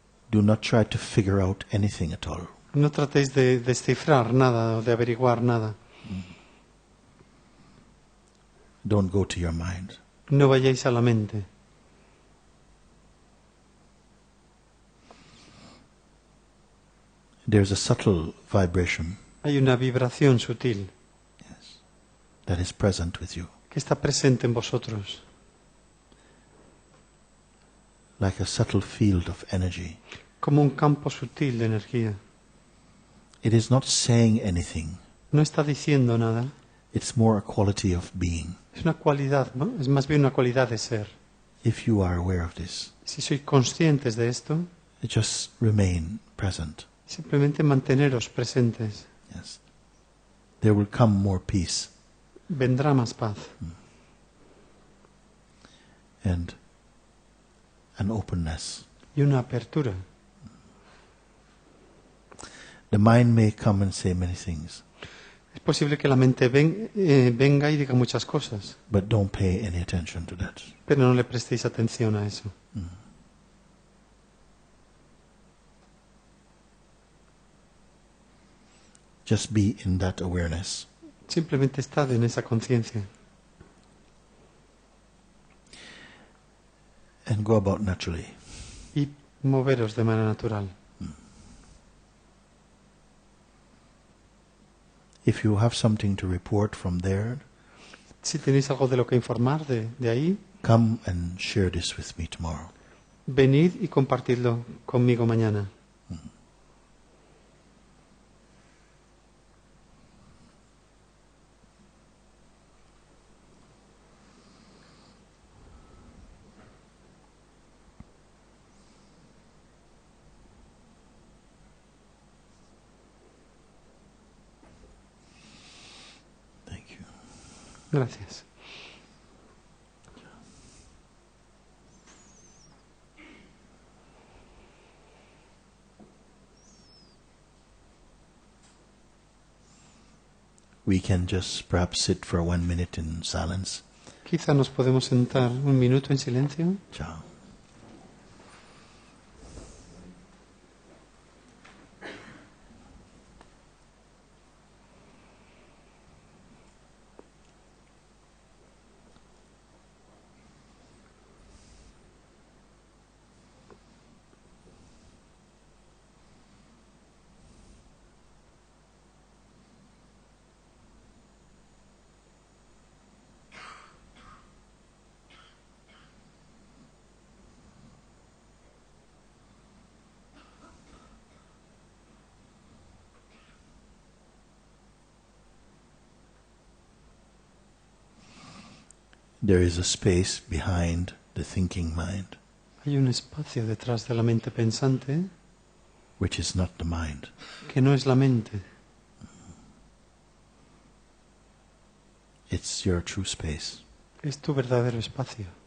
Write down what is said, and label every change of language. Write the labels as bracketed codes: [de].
[en] Do not try to figure out anything at all. [es] No tratéis de descifrar nada o de averiguar nada. [en] Don't go to your mind. [es] No vayáis a la mente. [en] There's a subtle vibration [es] Hay una vibración sutil [en] that is present with you, [es] que está presente en vosotros, [en] like a subtle field of energy. [es] como un campo sutil de energía. [en] It is not saying anything. [es] No está diciendo nada. [en] It's more a quality of being. [es] Es una cualidad, ¿no? Es más bien una cualidad de ser. [en] If you are aware of this, [es] Si sois conscientes de esto, [en] just remain present. [es] simplemente manteneros presentes. [en] Yes. There will come more peace [es] Vendrá más paz [en] and an openness. [es] y una apertura. [en] The mind may come and say many things, [es] Es posible que la mente venga y diga muchas cosas, [en] but don't pay any attention to that. [es] pero no le prestéis atención a eso. [en] Just be in that awareness. [es] Simplemente estad en esa conciencia [en] And go about naturally. [es] y moveros de manera natural. [en] If you have something to report from there, [es] Si tenéis algo de lo que informar de ahí, [en] come and share this with me tomorrow. [es] venid y compartidlo conmigo mañana. [en] Thank you. [es] Gracias. [en] We can just perhaps sit for 1 minute in silence. [es] Quizá nos podemos sentar un minuto en silencio. [it] Ciao. [en] There is a space behind the thinking mind, [es] Hay un espacio detrás de la mente pensante [en] which is not the mind. [es] que no es la mente, [en] It's your true space. [es] es tu verdadero espacio.